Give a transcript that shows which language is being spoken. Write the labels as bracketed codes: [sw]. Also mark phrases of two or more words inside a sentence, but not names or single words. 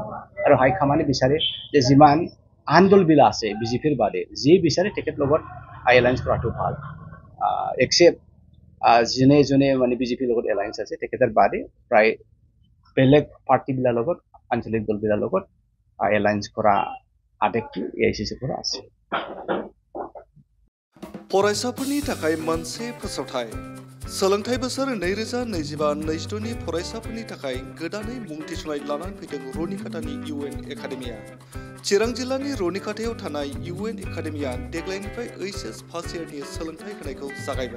[as] আৰু হাইকমাণ্ডে বিচাৰে যে যিমান আন দলবিলাক আছে বিজেপিৰ বাদে, যি বিচাৰে তেখেতৰ লগত এলায়েন্স কৰাটো ভাল। একচেপ্ট যোনে মানে বিজেপিৰ লগত এলায়েন্স আছে, তেখেতৰ বাদে প্ৰায় বেলেগ পাৰ্টিবিলাকৰ লগত, আঞ্চলিক দলবিলাকৰ লগত এলায়েন্স কৰা আদেশটো AICC পৰা আছে। [brx] फरायसाफोरनि थाखाय मोनसे फोसावथाय। सोलोंथाइ बोसोर 2025-26 नि फरायसाफोरनि थाखाय गोदानै मुं थिसननाय लानानै फैदों रुनिकाटानि UN एकाडेमिया। चिरां जिल्लानि रुनिकाटायाव थानाय UN एकाडेमिया देग्लायनिफ्राय HS फार्स्ट इयारनि सोलोंथाइ होनायखौ जागायबाय।